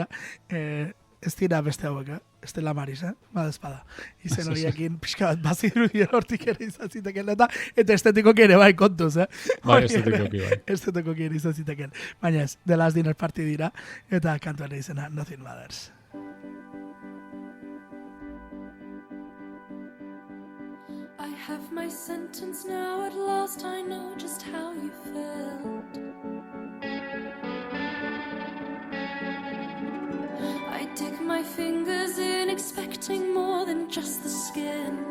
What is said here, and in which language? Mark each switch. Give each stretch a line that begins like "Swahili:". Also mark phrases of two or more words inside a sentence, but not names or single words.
Basque: Ez dira beste hauek, ez dela Maris, bada espada. Izen horiekin pixka bat baziru hortik ere izan ziteken eta estetikoki ere bai kontuz, Bai, estetikoki bai. Estetikoki ere izan ziteken. Baina ez, The Last Dinner Party dira eta kantuaren izena Nothing Matters.
English: I have my sentence now, at last I know just how you felt. I dig my fingers in, expecting more than just the skin.